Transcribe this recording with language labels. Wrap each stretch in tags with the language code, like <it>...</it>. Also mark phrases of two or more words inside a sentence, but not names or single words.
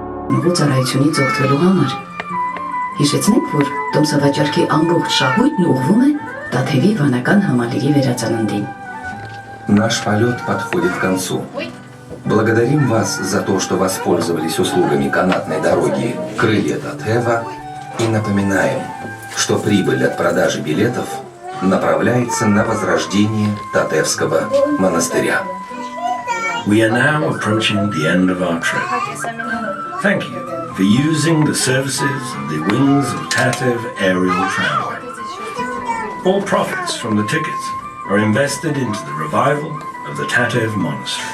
<hy>նողո ծառայությունից օգտվելու համար։ Հիշեցնենք, որ տոմսավաճառքի ամբողջ շահույթն ուղղվում է Տաթևի վանական համալիրի վերածննդին։</hy> <ru>Наш полет подходит к концу. Благодарим вас за то, что воспользовались услугами канатной дороги «Крылья Татева» и напоминаем, что прибыль от продажи билетов направляется на возрождение Татевского монастыря.</ru> <en>We are now approaching the end of our trip. Thank you for using the services of the Wings of Tatev aerial tramway. All profits from the tickets are invested into the revival of the Tatev monastery.</en>